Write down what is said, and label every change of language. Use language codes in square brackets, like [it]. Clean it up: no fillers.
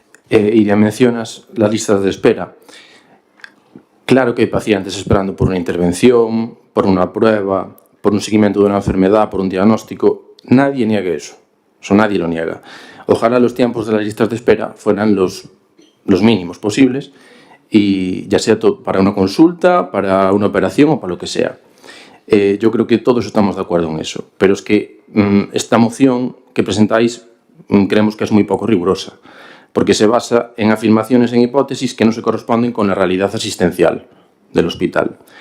[es] Iria, mencionas las listas de espera. [gl] Claro que hai pacientes esperando por unha intervención, por unha prueba, por un seguimiento de unha enfermedad, por un diagnóstico. [es] Nadie niega eso. Eso nadie lo niega. Ojalá los tiempos de las listas de espera fueran los mínimos posibles, y ya sea para una consulta, para una operación o para lo que sea. Yo creo que todos estamos de acuerdo en eso. Pero es que esta moción que presentáis creemos que es muy poco rigurosa, porque se basa en afirmaciones, en hipótesis que no se corresponden con la realidad asistencial del hospital.